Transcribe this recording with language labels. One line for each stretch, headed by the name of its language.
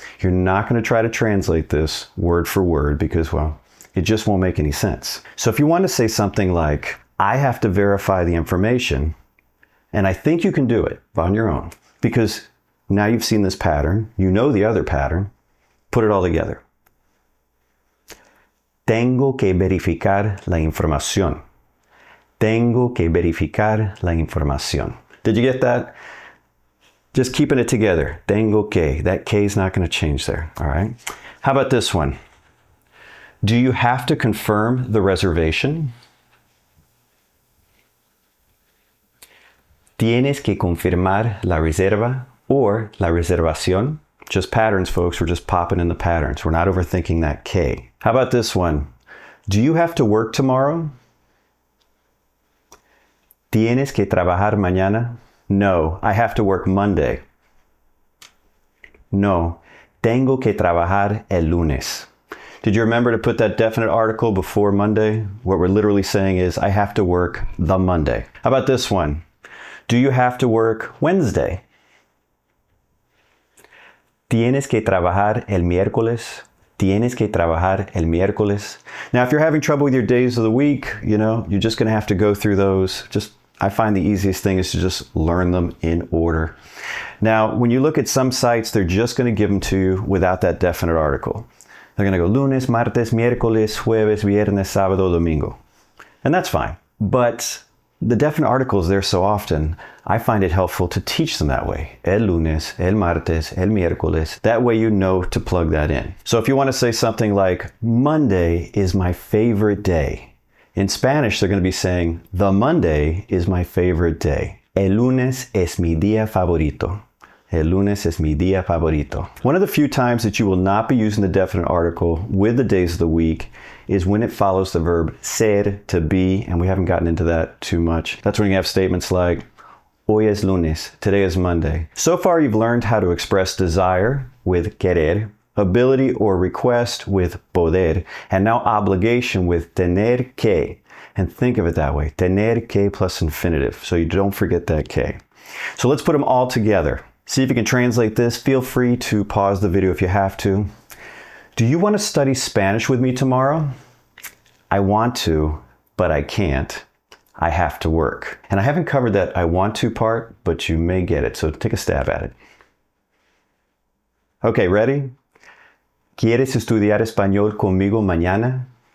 English: You're not going to try to translate this word for word because, well, it just won't make any sense. So if you want to say something like, I have to verify the information, and I think you can do it on your own because now you've seen this pattern, you know the other pattern, put it all together.
Spanish: Tengo que verificar la información. Tengo que verificar la información.
English: Did you get that? Just keeping it together.
Spanish: Tengo que.
English: That que is not going to change there. All right. How about this one? Do you have to confirm the reservation?
Spanish: Tienes que confirmar la reserva or la reservación.
English: Just patterns, folks. We're just popping in the patterns. We're not overthinking that K. How about this one? Do you have to work tomorrow?
Spanish: ¿Tienes que trabajar mañana?
English: No, I have to work Monday.
Spanish: No, tengo que trabajar el lunes.
English: Did you remember to put that definite article before Monday? What we're literally saying is, I have to work the Monday. How about this one? Do you have to work Wednesday?
Spanish: ¿Tienes que trabajar el miércoles? Tienes que trabajar el miércoles.
English: Now, if you're having trouble with your days of the week, you're just going to have to go through those. I find the easiest thing is to just learn them in order. Now, when you look at some sites, they're just going to give them to you without that definite article. They're going to go
Spanish: lunes, martes, miércoles, jueves, viernes, sábado, domingo.
English: And that's fine. But the definite articles there so often, I find it helpful to teach them that way.
Spanish: El lunes, el martes, el miércoles.
English: That way you know to plug that in. So if you want to say something like, Monday is my favorite day. In Spanish, they're going to be saying, the Monday is my favorite day.
Spanish: El lunes es mi día favorito. El lunes es mi día favorito.
English: One of the few times that you will not be using the definite article with the days of the week is when it follows the verb ser, to be, and we haven't gotten into that too much. That's when you have statements like,
Spanish: hoy es lunes,
English: today is Monday. So far, you've learned how to express desire with querer, ability or request with poder, and now obligation with tener que. And think of it that way, tener que plus infinitive, so you don't forget that que. So let's put them all together. See if you can translate this. Feel free to pause the video if you have to. Do you want to study Spanish with me tomorrow? I want to, but I can't. I have to work. And I haven't covered that I want to part, but you may get it, so take a stab at it. Okay, ready?
Spanish: ¿Quieres estudiar español conmigo mañana?